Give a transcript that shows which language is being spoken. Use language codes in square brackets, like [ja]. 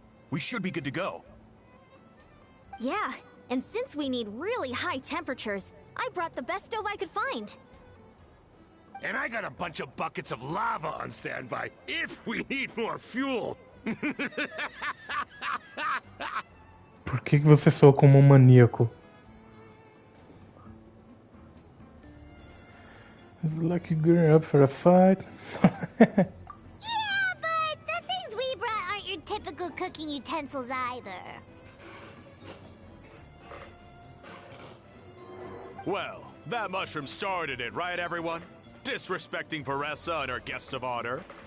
[en] We should be good to go. Yeah, and since we need really high temperatures, I brought the best stove I could find. And I got a bunch of buckets of lava on standby if we need more fuel. [pt] Por que você soa como um maníaco? [en] Like you're gearing up for a fight. Yeah, but the things we brought aren't your typical cooking utensils either. Well, that mushroom started it, right, everyone? Disrespecting Varesa and her guest of honor.